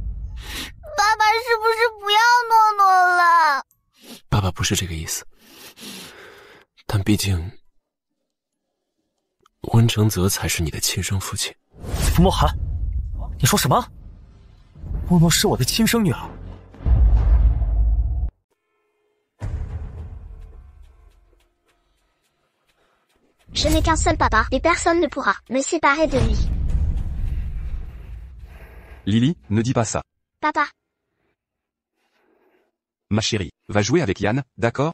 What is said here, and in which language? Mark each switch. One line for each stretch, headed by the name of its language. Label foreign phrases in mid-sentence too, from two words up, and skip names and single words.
Chinese: 爸爸是不是不要诺诺了？爸爸不是这个意思，但毕竟温承泽才是你的亲生父亲。傅墨寒，你说什么？诺诺是我的亲生女儿。
French: Je n'ai qu'un seul papa, et personne ne pourra me séparer de lui. Lily, ne dis pas ça. Papa, Ma chérie, va jouer avec Yann, d'accord?